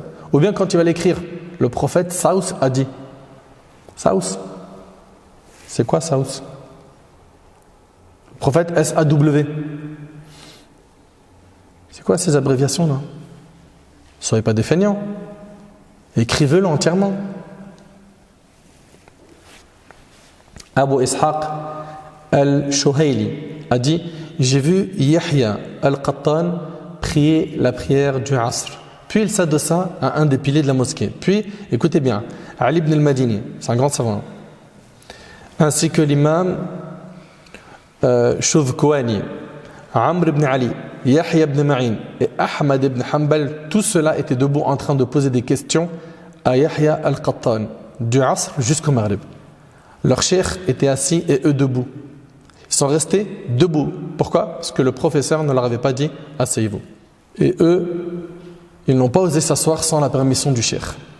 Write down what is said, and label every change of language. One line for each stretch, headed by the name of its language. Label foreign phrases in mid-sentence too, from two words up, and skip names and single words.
French: Ou bien quand il va l'écrire, le prophète Saous a dit. Saous. C'est quoi Saous? Le prophète SAW. C'est quoi ces abréviations-là? Ne soyez pas des feignants. Écrivez-le entièrement. Abu Ishaq al-Shuhayli a dit, j'ai vu Yahya al-Qattan prier la prière du Asr. Puis il s'adossa à un des piliers de la mosquée. Puis, écoutez bien, Ali ibn al-Madini, c'est un grand savant, ainsi que l'imam Shuvkwani, Amr ibn Ali, Yahya ibn Ma'in et Ahmad ibn Hanbal, tous ceux-là étaient debout en train de poser des questions à Yahya al-Qattan, du Asr jusqu'au Maghrib. Leur cheikh était assis et eux debout. Ils sont restés debout. Pourquoi? Parce que le professeur ne leur avait pas dit « asseyez-vous ». Et eux, ils n'ont pas osé s'asseoir sans la permission du cheikh.